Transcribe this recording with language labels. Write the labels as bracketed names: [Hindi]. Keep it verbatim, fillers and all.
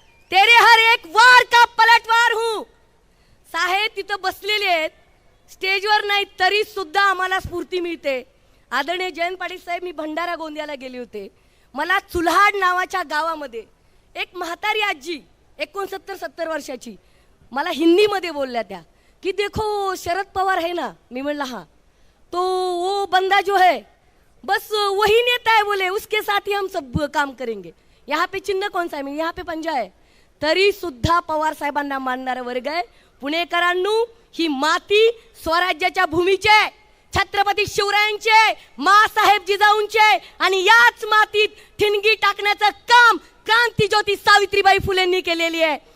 [Hindi] तेरे हर एक वार का पलटवार हूं. [Marathi] साहेब तिथं बसलेले आहेत स्टेजवर नाही, तरी सुद्धा आम्हाला स्फूर्ती मिळते. आदरणीय जयंत पाटील साहेब, मी भंडारा गोंदियाला गेले होते. मला चुल्हाड नावाच्या गावामध्ये एक म्हातारी आजी, एकोणसत्तर सत्तर वर्षाची, मला हिंदीमध्ये बोलल्या त्या की [Hindi] देखो शरद पवार है ना. [Marathi] मी म्हणलं हा. [Hindi] तो वो बंदा जो है बस वही नेता है, बोले उसके साथ ही हम सब काम करेंगे. यहाँ पे चिन्ह कौन सा है, [Marathi] मी यहाँ पे पंजा आहे. तरी सुद्धा पवार साहेबांना मानणारा वर्ग आहे. पुणेकरांनू, ही माती स्वराज्याच्या भूमीचे, छत्रपती शिवरायांचे, मासाहेब जिजाऊंचे आणि याच मातीत ठिणगी टाकण्याचं काम क्रांतीज्योती सावित्रीबाई फुलेंनी केलेली आहे.